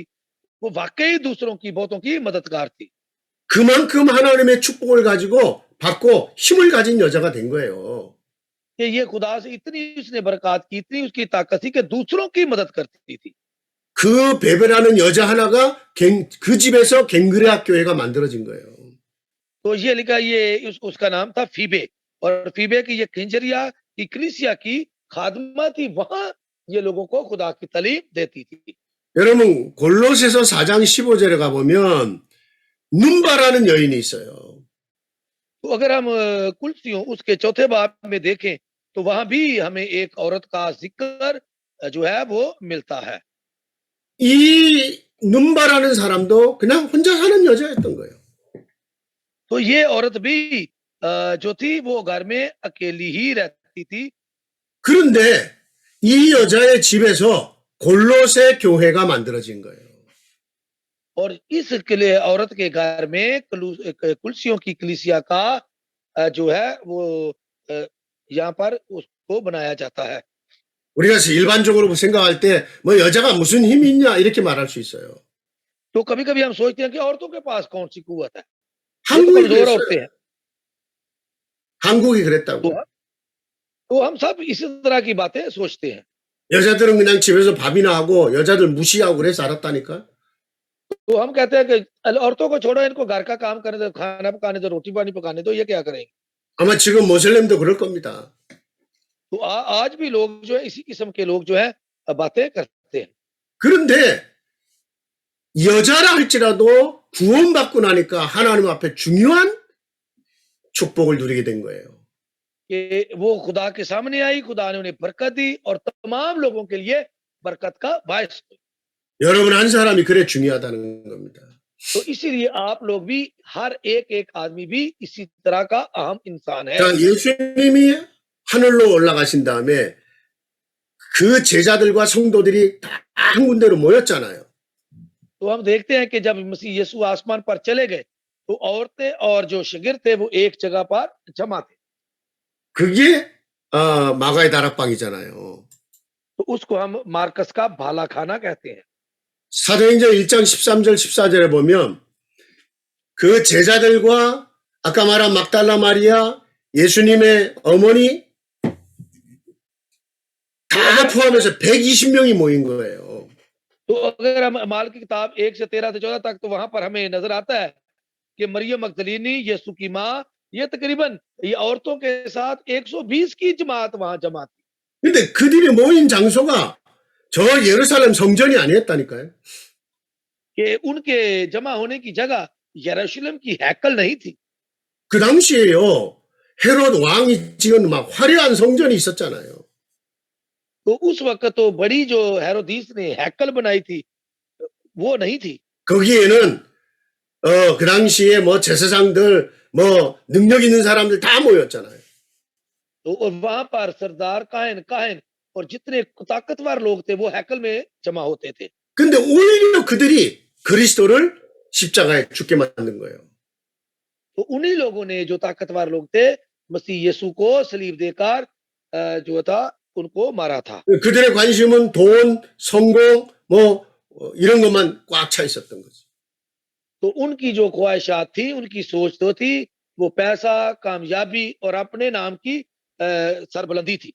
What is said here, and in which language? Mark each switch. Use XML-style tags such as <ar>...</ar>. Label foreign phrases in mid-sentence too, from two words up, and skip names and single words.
<ur>وہ واقعی دوسروں کی بہتوں کی مددگار تھی.</ur> <ko>그만큼 하나님의 축복을 가지고 받고 힘을 가진 여자가 된 거예요.</ko> <ur>کہ یہ خدا سے اتنی اس نے برکت کی، اتنی اس کی طاقت تھی کہ دوسروں کی مدد کرتی تھی.</ur> <ko>그 베베라는 여자 하나가 그 집에서 갱그레아 교회가 만들어진 거예요.</ko> <ur>تو یہ لکھا یہ اس کا نام تھا فیبے اور فیبے کی یہ کنجریہ کی کلیسیا کی خادمہ تھی، وہاں یہ لوگوں کو خدا کی تعلیم دیتی تھی.</ur> <ko>여러분 골로새서 4장 15절에 가보면 눈바라는 여인이 있어요.</ko> <ur>تو اگر ہم کلسیوں اس کے چوتھے باب میں دیکھیں تو وہاں بھی ہمیں ایک عورت کا ذکر جو ہے وہ ملتا ہے.</ur> <ko>이 눈바라는 사람도 그냥 혼자 사는 여자였던 거예요.</ko> <ur>تو یہ عورت بھی جو تھی وہ گھر میں اکیلی ہی رہتی تھی.</ur> <ko>그런데 이 여자의 집에서 골로새 교회가 만들어진 거예요.</ko> <ur>اور اس کلے عورت کے گھر میں کلسیوں کی کلیسیا کا جو ہے وہ یہاں پر اس کو بنایا جاتا ہے.</ur> <ko>우리가 일반적으로 생각할 때 뭐 여자가 무슨 힘이 있냐 이렇게 말할 수 있어요.</ko> <ur>تو کبھی کبھی ہم سوچتے ہیں کہ عورتوں کے پاس کون سی قوت ہے، وہ تو</ur> <ko>한국이</ko> <ur>کمزور عورتیں</ur> <ko>그랬어요.</ko> <ur>ہیں.</ur> <ko>한국이 그랬다고.</ko> <ur>تو ہم سب اسی طرح کی باتیں سوچتے ہیں.</ur> <ko>여자들은 그냥 집에서 밥이나 하고 여자들 무시하고 그래 살았다니까.</ko> <ur>تو ہم کہتے ہیں کہ عورتوں کو چھوڑو، ان کو گھر کا کام کرنے دو، کھانا پکانے دو، روٹی پانی پکانے دو، یہ کیا کریں گے.</ur> <ko>아마 지금 모슬렘도 그럴 겁니다.</ko> <ur>تو آج بھی لوگ جو ہے اسی قسم کے لوگ جو ہے باتیں کرتے ہیں.</ur> <ko>그런데 여자라 할지라도 구원받고 나니까 하나님 앞에 중요한 축복을 누리게 된 거예요.</ko> <ur>کہ وہ خدا کے سامنے آئی، خدا نے انہیں برکت دی اور تمام لوگوں کے لیے برکت کا باعث ہوئی.</ur> <ko>여러분 한 사람이 그래 중요하다는 겁니다.</ko> <ur>تو اسی لیے آپ لوگ بھی، ہر ایک ایک آدمی بھی اسی طرح کا اہم انسان ہے.</ur> <ko>자, 예수님이 하늘로 올라가신 다음에 그 제자들과 성도들이 다 한 군데로 모였잖아요.</ko> <ur>تو ہم دیکھتے ہیں کہ جب مسیح یسوع آسمان پر چلے گئے تو عورتیں اور جو شاگرد تھے وہ ایک جگہ پر جمع تھے.</ur> <ko>그게 마가의 다락방이잖아요.</ko> <ur>تو اس کو ہم مارکس کا بھالا خانہ کہتے ہیں.</ur> <ko>사도행전 1장 13절 14절에 보면 그 제자들과 아까 말한 막달라 마리아, 예수님의 어머니 다 포함해서 120명이 모인 거예요.</ko> <ur>تو اگر ہم اعمال کی کتاب 1 سے 13 سے 14 تک، تو وہاں پر ہمیں نظر آتا ہے کہ مریم مگدلینی، یسوع کی ماں، یہ تقریباً یہ عورتوں کے ساتھ 120 کی جماعت وہاں جمع تھی.</ur> <ko>근데 그들이 모인 장소가 저 예루살렘 성전이 아니었다니까요.</ko> <ur>کہ ان کے جمع ہونے کی جگہ یروشلم کی ہیکل نہیں تھی.</ur> <ko>그 당시에요. 헤롯 왕이 지은 막 화려한 성전이 있었잖아요.</ko> <ur>تو اس وقت تو بڑی جو ہیرودیس نے ہیکل بنائی تھی وہ نہیں تھی.</ur> <ko>거기에는 그 당시에 뭐 제사장들 뭐 능력 있는 사람들 다 모였잖아요.</ko> <ur>تو اور وہاں پر سردار کاہن اور جتنے طاقتور لوگ تھے وہ ہیکل میں جمع ہوتے تھے.</ur> <ko>근데 오히려 그들이 그리스도를 십자가에 죽게 만든 거예요.</ko> <ur>تو انہی لوگوں نے، جو طاقتور لوگ تھے، مسیح یسوع کو صلیب دے کر جو تھا ان کو مارا تھا.</ur> <ko>그들의 관심은 돈, 성공 뭐 이런 것만 꽉 차 있었던 거죠.</ko> <ur>تو ان کی جو خواہشات تھی، ان کی سوچ تو تھی وہ پیسہ، کامیابی اور اپنے نام کی سربلندی تھی.</ur>